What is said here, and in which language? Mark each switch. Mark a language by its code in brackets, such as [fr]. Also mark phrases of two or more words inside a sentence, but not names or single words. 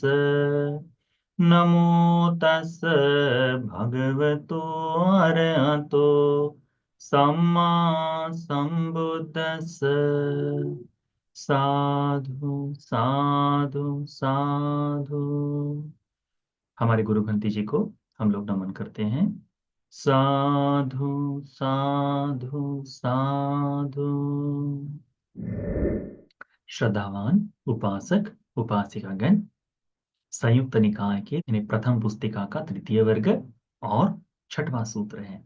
[pi] नमो तस् भगवतो अरहतो सम्मा सम्बुद्धस्स। साधु साधु साधु। [hi] हमारे गुरु ग्रंथी जी को हम लोग नमन करते हैं। [pi] साधु साधु साधु। [hi] श्रद्धावान उपासक उपासिकागण, संयुक्त निकाय के यानी प्रथम पुस्तिका का तृतीय वर्ग और छठवां सूत्र है।